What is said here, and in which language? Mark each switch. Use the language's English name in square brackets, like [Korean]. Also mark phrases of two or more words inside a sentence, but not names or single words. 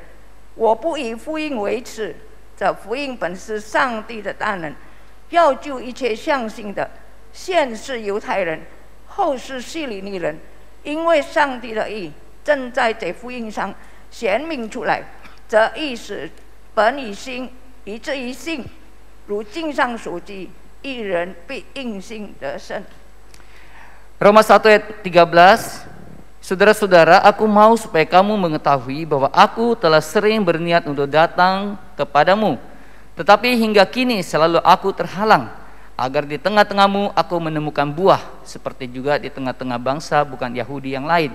[Chinese] 我不以福音为耻，这福音本是上帝的大能，要救一切相信的，先是犹太人，后是希利尼人，因为上帝的义正在这福音上显明出来。这义是本以信，以致于信，如经上所记，一人必因信得生。 [Indonesian] Roma 1 ayat 13. Saudara-saudara, aku mau supaya kamu mengetahui bahwa aku telah sering berniat untuk datang kepadamu, tetapi hingga kini selalu aku terhalang, agar di tengah-tengahmu aku menemukan buah, seperti juga di tengah-tengah bangsa bukan Yahudi yang lain.